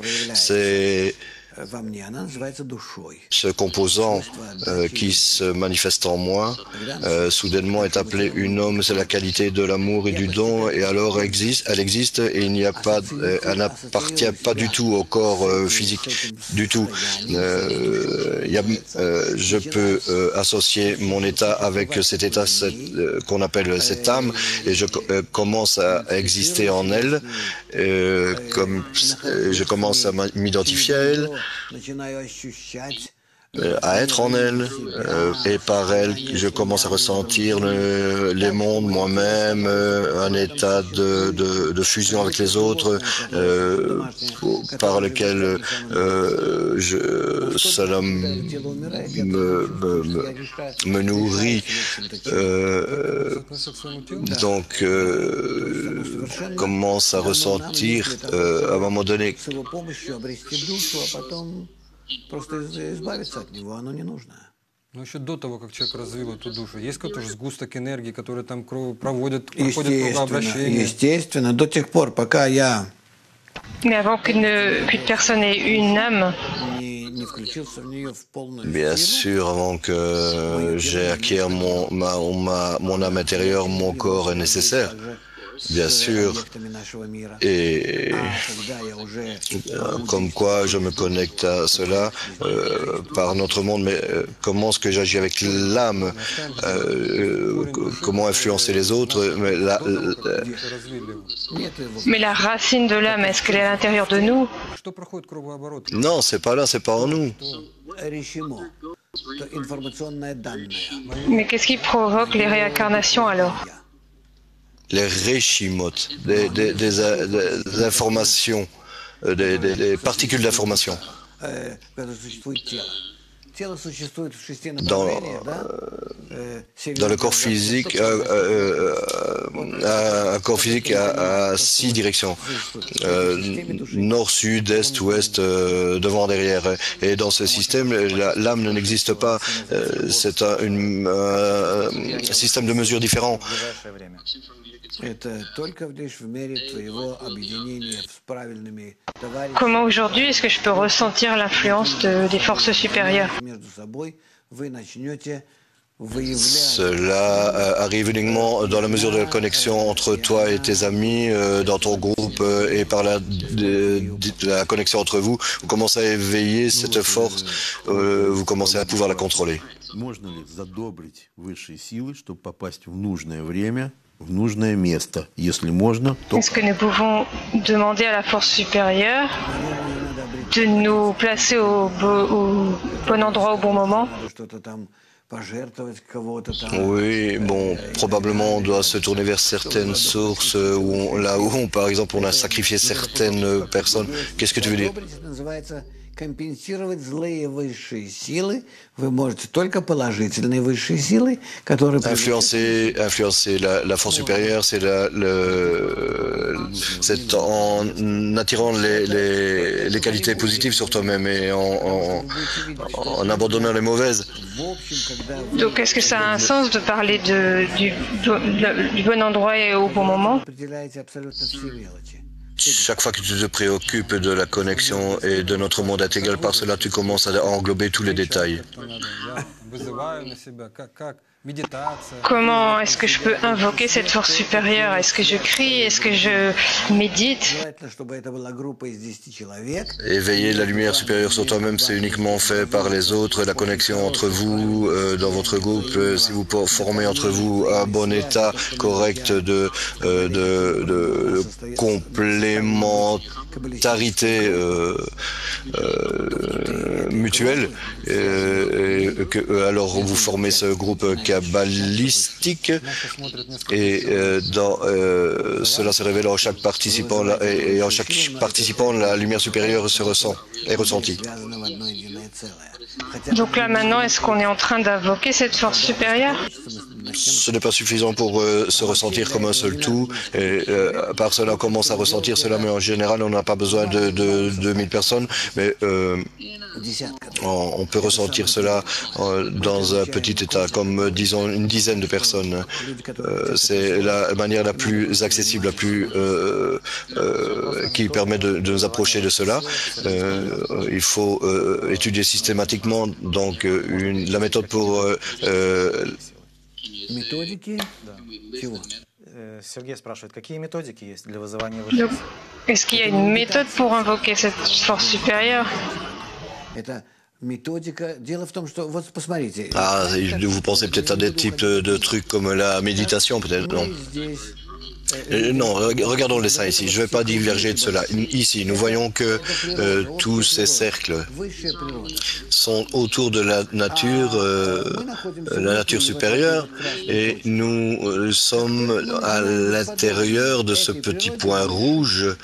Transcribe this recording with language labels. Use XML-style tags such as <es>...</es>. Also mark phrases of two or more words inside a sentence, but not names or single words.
<fr>C'est ce composant qui se manifeste en moi, soudainement est appelé une âme, c'est la qualité de l'amour et du don, et alors elle existe et elle n'appartient pas du tout au corps physique, du tout. Je peux associer mon état avec cet état qu'on appelle cette âme, et je commence à exister en elle, comme je commence à m'identifier à elle.</fr> <ru>начинаю ощущать</ru> <fr>à être en elle, et par elle, je commence à ressentir les mondes moi-même, un état de fusion avec les autres, par lequel cela me nourrit. Donc, commence à ressentir à un moment donné.</fr> <ru>с его помощью обрести душу, а потом просто избавиться от него, оно не нужно. Ну, еще до того, как человек развил эту душу, есть какой-то уже сгусток энергии, который там проходит кругообращение? Естественно, до тех пор, пока я</ru> <fr>Mais avant qu'une personne ait une âme,</fr> <ru>не включился в нее в полную</ru> <fr>Bien</fr> <ru>силу,</ru> <fr>sûr, avant que j'ai acquis mon âme intérieure, mon corps est nécessaire. Bien sûr, et comme quoi je me connecte à cela par notre monde, mais comment est-ce que j'agis avec l'âme, comment influencer les autres, mais la racine de l'âme, est-ce qu'elle est à l'intérieur de nous?</fr> <ru>Что проходит кругооборот?</ru> <fr>non, c'est pas là, c'est pas en nous.</fr> <ru>решимо. Это информационное данное.</ru> <fr>Mais qu'est-ce qui provoque les réincarnations alors? Les réchimotes, des informations, des particules d'information.</fr> <ru>Когда существует тело. Тело существует в 6</ru> <fr>Dans,</fr> <ru>направлениях, да?</ru> <fr>dans le corps physique, un corps physique a 6 directions. Nord, sud, est, ouest, devant, derrière. Et dans ce système, l'âme n'existe pas. C'est un système de mesure différent.</fr> <ru>Это только лишь в мере твоего объединения с правильными товарищами</ru> <fr>Comment aujourd'hui est-ce que je peux ressentir l'influence des forces supérieures?</fr> <ru>между собой вы начнете выявлять</ru> <fr>Cela arrive uniquement dans la mesure de la connexion entre toi et tes amis, dans ton groupe, et par la connexion entre vous. Vous commencez à éveiller cette force, vous commencez à pouvoir la contrôler.</fr> <ru>Можно ли задобрить высшие силы, чтобы попасть в нужное время, в нужное место? Если можно, то</ru> <fr>Est-ce que nous pouvons demander à la force supérieure de nous placer au bon endroit au bon moment?</fr> <ru>что-то там пожертвовать кого-то там.</ru> <fr>Oui, bon, probablement on doit se tourner vers certaines sources, là où, par exemple, on a sacrifié certaines personnes. Qu'est-ce que tu veux dire?</fr> <ru>Задобрить называется компенсировать злые высшие силы. Вы можете только положительные высшие силы, которые</ru> <fr>Influencer la force supérieure, c'est c'est en attirant les qualités positives sur toi-même et en abandonnant les mauvaises. Donc est-ce que ça a un sens de parler du bon endroit et au bon moment?</fr> <ru>определяете абсолютно все мелочи.</ru> <fr>Chaque fois que tu te préoccupes de la connexion et de notre monde intégral, par cela, tu commences à englober tous les détails.</fr> <ru>Вызываю на себя, как méditation.</ru> <fr>Comment est-ce que je peux invoquer cette force supérieure? Est-ce que je crie? Est-ce que je médite?</fr> <ru>Желательно, чтобы это была группа из 10 человек.</ru> <fr>Éveiller la lumière supérieure sur toi-même, c'est uniquement fait par les autres, la connexion entre vous, dans votre groupe, si vous formez entre vous un bon état correct de complémentarité mutuelle, alors vous formez ce groupe kabbalistique et cela se révèle en chaque participant et en chaque participant la lumière supérieure se ressent, est ressentie.</fr> <ru>Связаны в одно единое целое.</ru> <fr>Donc là maintenant, est-ce qu'on est en train d'invoquer cette force supérieure? Ce n'est pas suffisant pour se ressentir comme un seul tout. Et, par cela, on commence à ressentir cela, mais en général, on n'a pas besoin de 2000 personnes. Mais on peut ressentir cela dans un petit état, comme disons une dizaine de personnes. C'est la manière la plus accessible, la plus qui permet de nous approcher de cela. Il faut étudier systématiquement donc la méthode pour</fr> <ru>Методики чего? Сергей спрашивает, какие методики есть для вызывания</ru> <fr>Donc,</fr> <ru>высших?</ru> <fr>est-ce qu'il y a une méthode pour invoquer cette force supérieure?</fr> <ru>Это méthodique. Дело в том, что вот посмотрите.</ru> <fr>vous pensez peut-être à des types de trucs comme la méditation, peut-être, non?</fr> <ru>Мы здесь</ru> <fr>Non, regardons le dessin ici. Je ne vais pas diverger de cela. Ici, nous voyons que tous ces cercles sont autour de la nature supérieure, et nous sommes à l'intérieur de ce petit point rouge.</fr>